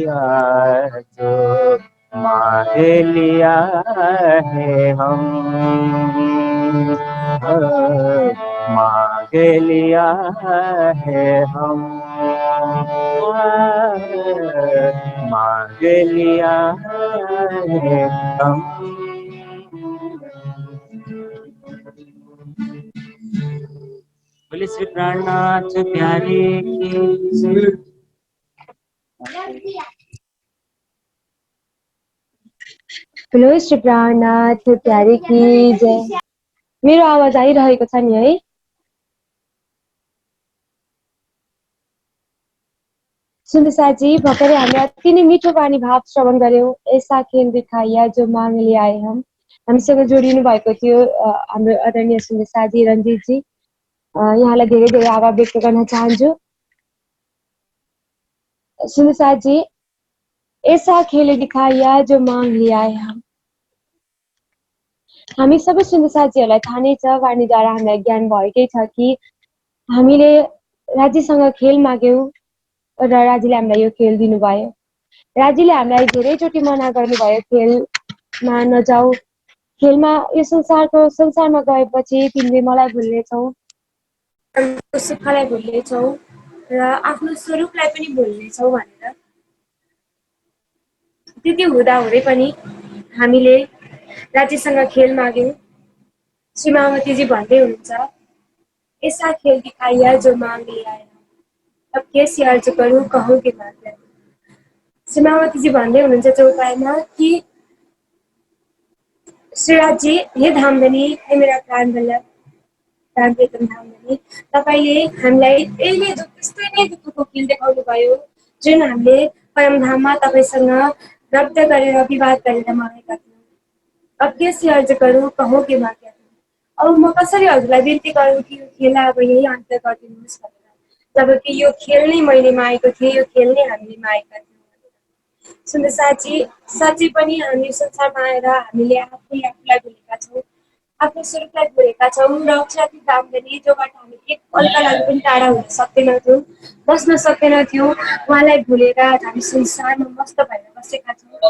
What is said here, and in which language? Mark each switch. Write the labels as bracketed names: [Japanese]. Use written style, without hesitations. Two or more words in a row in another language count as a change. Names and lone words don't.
[Hindi] जो मांग लिया है हम मांग लिया है हम मांग लिया है हम बोले श्री प्राणनाथ प्यारे की बोलो श्री प्राणनाथ प्यारे की जय। [Nepali] मेरो आवाज आइरहेको छ नि है? सुन्दसाजी भर्खरै हामीले अति नै मिठो बानी भाव श्रवण गर्यौं। [Hindi] ऐसा खेल दिखाइया जो मांग लियाए हम [Nepali] हामीसँग जोडिनु भएको थियो हाम्रो आदरणीय सुन्दसाजी रञ्जितजी। यहाँलाई धेरै धेरै आभार व्यक्त गर्न चाहन्छु। सुन्दसाजी [Hindi] ऐसा खेल दिखाइया जो मांग लियाए [Nepali] हामी सबै सुन्दसाजीहरूलाई थाहा नै छ, वाणीद्वारा हामीलाई ज्ञान भएकै छ कि हामीले राज्यसँग खेल माग्यौं र राज्यले हामीलाई यो खेल दिनुभयो। राज्यले हामीलाई धेरैचोटि मना गर्नुभयो खेलमा नजाऊ, खेलमा यो संसारमा गएपछि तिमीले मलाई भुल्नेछौ, सुखलाई भुल्नेछौ र आफ्नो स्वरूपलाई पनि भुल्नेछौ भनेर। त्यति हुँदाहुँदै पनि हामीले राज्यसँग खेल माग्यौँ। श्री मायावतीजी भन्दै हुनुहुन्छ, [Hindi] ऐसा खेल दिखाइया जो मांग लिया है, अब कैसे अर्ज करूं कहो के माग्दै। [Nepali] श्री मायावतीजी भन्दै हुनुहुन्छ चौपाईमा कि श्रीराजजी, हे धामधनी, हे मेरा प्राण बल्लभ, प्राण प्रीतम धामधनी, तपाईँले हामीलाई यही त्यस्तै नै दुःखको खेल देखाउनु भयो जुन हामीले परमधाममा तपाईँसँग रब्द गरेर विवाद गरेर मागेका थियौँ। [Hindi] अब कैसे अर्ज करूं कहो के माग्दै। [Nepali] अब म कसरी हजुरलाई बिन्ती गरौँ कि यो खेललाई अब यही अन्त गरिदिनुहोस् भनेर, जबकि यो खेल नै मैले मागेको थिएँ, यो खेल नै हामीले मागेका थियौँ। सुन्दर साथी, साँच्चै पनि हामी संसारमा आएर हामीले आफूलाई भुलेका छौँ, आफ्नो स्वरूपलाई भुलेका छौँ र अक्षराती धामधनी जोबाट हामी एक पलका लागि पनि टाढा हुन सक्दैनथ्यौँ, बस्न सक्दैनथ्यौँ, उहाँलाई भुलेर हामी संसारमा मस्त भएर बसेका छौँ।